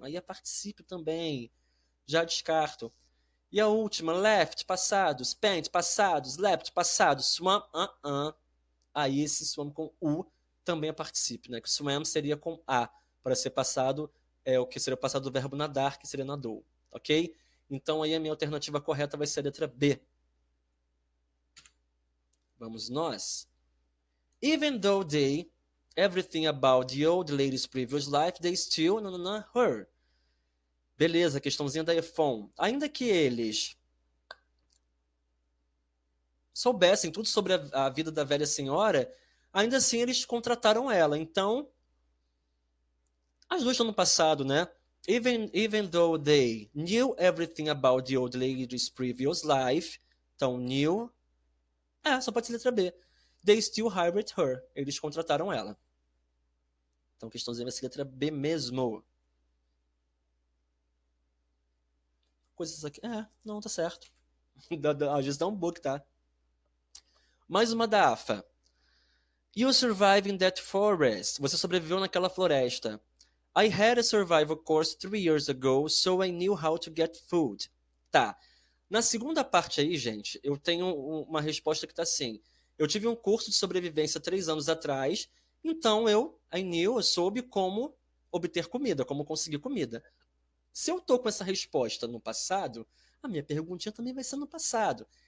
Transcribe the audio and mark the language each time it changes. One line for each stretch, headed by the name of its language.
Portuguese: Aí é particípio também, já descarto. E a última, left, passado, spent, passado, slept, passado, swam, Aí esse swam com u também é particípio, né? Que swam seria com a, para ser passado, o que seria o passado do verbo nadar, que seria nadou, ok? Então aí a minha alternativa correta vai ser a letra B. Vamos nós.
English: Even though they, everything about the old lady's previous life, they still, her.
Portuguese: Beleza, questãozinha da iPhone. Ainda que eles soubessem tudo sobre a vida da velha senhora, ainda assim eles contrataram ela. Então, as duas estão no passado, né?
English: Even though they knew everything about the old lady's previous life,
Portuguese: então knew, só pode ser letra B.
English: They still hired her.
Portuguese: Eles contrataram ela. Então, questãozinha vai ser letra B mesmo. Coisas aqui. Não, tá certo. Às vezes dá um bug, tá? Mais uma da AFA.
English: You survived in that forest.
Portuguese: Você sobreviveu naquela floresta.
English: I had a survival course 3 years ago, so I knew how to get food.
Portuguese: Tá. Na segunda parte aí, gente, eu tenho uma resposta que tá assim. Eu tive um curso de sobrevivência 3 anos atrás, então eu soube como obter comida, como conseguir comida. Se eu tô com essa resposta no passado, a minha perguntinha também vai ser no passado.